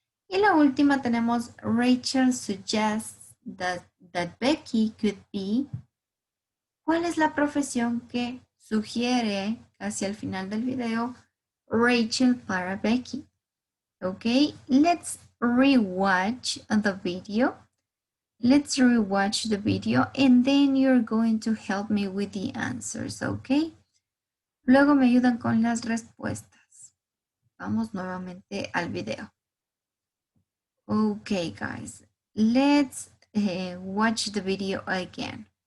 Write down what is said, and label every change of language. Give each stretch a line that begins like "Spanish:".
Spanish: Y la última tenemos,
English: Rachel suggests that Becky could be.
Spanish: ¿Cuál es la profesión que sugiere hacia el final del video Rachel para Becky?
English: Okay, let's rewatch the video. Let's rewatch the video and then you're going to help me with the answers, okay?
Spanish: Luego me ayudan con las respuestas. Vamos nuevamente al video.
English: Okay, guys, let's watch the video again.